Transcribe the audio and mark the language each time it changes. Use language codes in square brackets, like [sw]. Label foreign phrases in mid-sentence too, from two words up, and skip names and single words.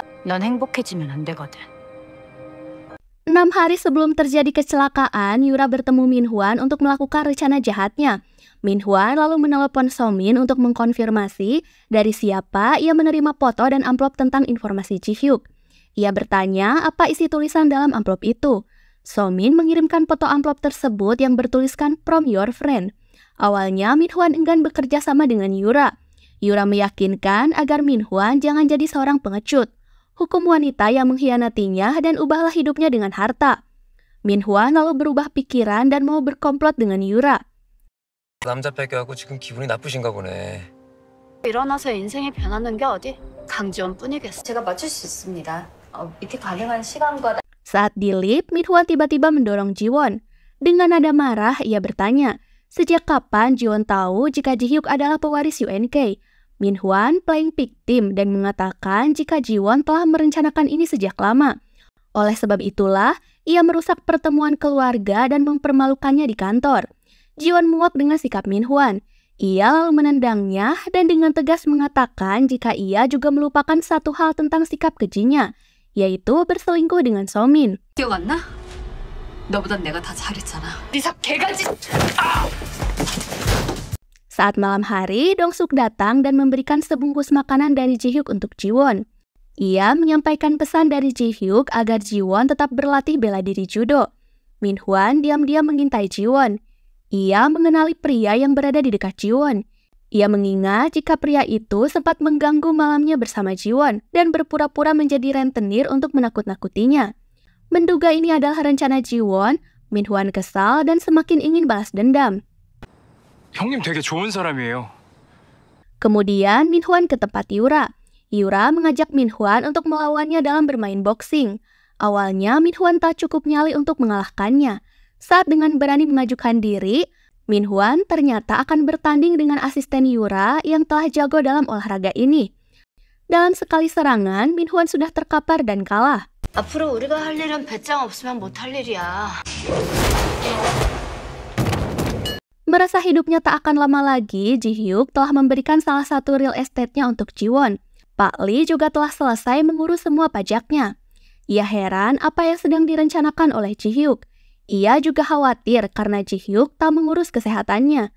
[ko] 넌 행복해지면 안 되거든. [id] 6 hari sebelum terjadi kecelakaan, Yura bertemu Min Hwan untuk melakukan rencana jahatnya. Min Hwan lalu menelepon So-min untuk mengkonfirmasi dari siapa ia menerima foto dan amplop tentang informasi Ji-hyuk. Ia bertanya apa isi tulisan dalam amplop itu. So-min mengirimkan foto amplop tersebut yang bertuliskan [en] "From your friend". [id] Awalnya Min Hwan enggan bekerja sama dengan Yura. Yura meyakinkan agar Min Hwan jangan jadi seorang pengecut. Hukum wanita yang mengkhianatinya dan ubahlah hidupnya dengan harta. Min Hwan lalu berubah pikiran dan mau berkomplot dengan Yura. [ko] 남자 뺏겨갖고 지금 기분이 나쁘신가 보네. 일어나서 인생이 변하는 게 어디? 강지원 뿐이겠어. 제가 맞출 수 있습니다. 이렇게 가능한 시간과 [id] Saat di lift, Min Hwan tiba-tiba mendorong Ji-won. Dengan nada marah, ia bertanya, sejak kapan Ji-won tahu jika Ji-hyuk adalah pewaris UNK? Min Hwan [en] playing victim [id] dan mengatakan jika Ji-won telah merencanakan ini sejak lama. Oleh sebab itulah, ia merusak pertemuan keluarga dan mempermalukannya di kantor. Ji-won muak dengan sikap Min Hwan. Ia lalu menendangnya dan dengan tegas mengatakan jika ia juga melupakan satu hal tentang sikap kejinya, yaitu berselingkuh dengan So-min. [ko] 기억 안 나? 너보단 내가 다 잘했잖아. 니삭 개가지! [id] Saat malam hari, Dong-suk datang dan memberikan sebungkus makanan dari Ji-hyuk untuk Ji-won. Ia menyampaikan pesan dari Ji-hyuk agar Ji-won tetap berlatih bela diri judo. Min Hwan diam-diam mengintai Ji-won. Ia mengenali pria yang berada di dekat Ji-won. Ia mengingat jika pria itu sempat mengganggu malamnya bersama Ji-won dan berpura-pura menjadi rentenir untuk menakut-nakutinya. Menduga ini adalah rencana Ji-won, Min Hwan kesal dan semakin ingin balas dendam. [ko] 형님 되게 좋은 사람이에요. [id] Kemudian Min Hwan ke tempat Yura. Yura mengajak Min Hwan untuk melawannya dalam bermain boxing. Awalnya Min Hwan tak cukup nyali untuk mengalahkannya. Saat dengan berani mengajukan diri, Min Hwan ternyata akan bertanding dengan asisten Yura yang telah jago dalam olahraga ini. Dalam sekali serangan, Min Hwan sudah terkapar dan kalah. [ko] 앞으로 우리가 할 일은 배짱 없으면 못 할 일이야. [id] Merasa hidupnya tak akan lama lagi, Ji-hyuk telah memberikan salah satu [en] real estate- [id] nya untuk Ji-won. Pak Lee juga telah selesai mengurus semua pajaknya. Ia heran apa yang sedang direncanakan oleh Ji-hyuk. Ia juga khawatir karena Ji-hyuk tak mengurus kesehatannya.